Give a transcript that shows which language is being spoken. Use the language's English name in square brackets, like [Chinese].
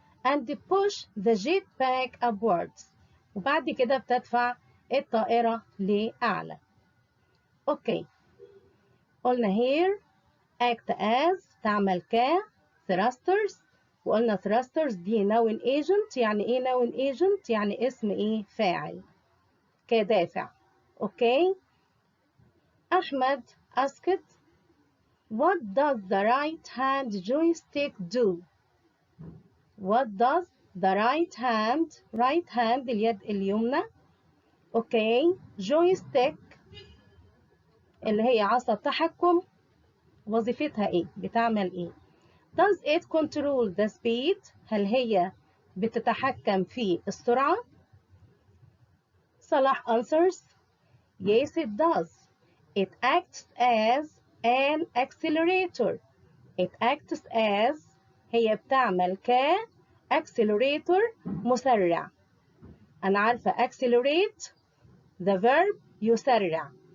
[English] and push the jetpack upwards. [Arabic] وبعد كده بتدفع الطائرة لأعلى. أوكي. [English] قلنا here act as [Arabic] تعمل ك [English] thrusters. [Arabic] وقلنا thrusters دي noun agent. يعني إيه noun agent؟ يعني اسم إيه؟ فاعل كدافع. أوكي. [English] Ahmed asked what does the right hand joystick do? What does the right hand [Arabic] اليد اليمنى. أوكي. joystick اللي هي عصا التحكم وظيفتها إيه؟ بتعمل إيه؟ [English] Does it control the speed؟ [Arabic] هل هي بتتحكم في السرعة؟ صلاح [English] answers yes it does. It acts as an accelerator. It acts as [Arabic] هي بتعمل ك accelerator مسرع. أنا عارفة [English] accelerate the verb [Arabic] يسرع.